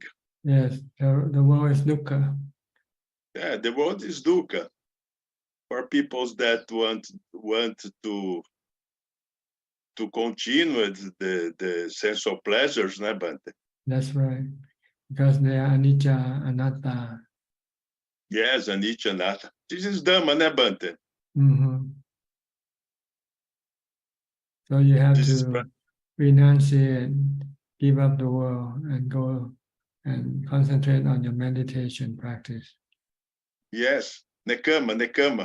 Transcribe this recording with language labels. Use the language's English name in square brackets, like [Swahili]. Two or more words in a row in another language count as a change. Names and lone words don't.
[English] Yes, the world is dukkha. Yeah, the world is dukkha for people that want to continue the sense of pleasures, né, Bante? That's right. Because they are [Pali] anicca, anatta. Yes, anicca, anatta. [English] This is Dhamma, né, Bante? Mhm. So you have This is to renunciate, give up the world, and go and concentrate on your meditation practice. [Pali] yes, nekama, nekama,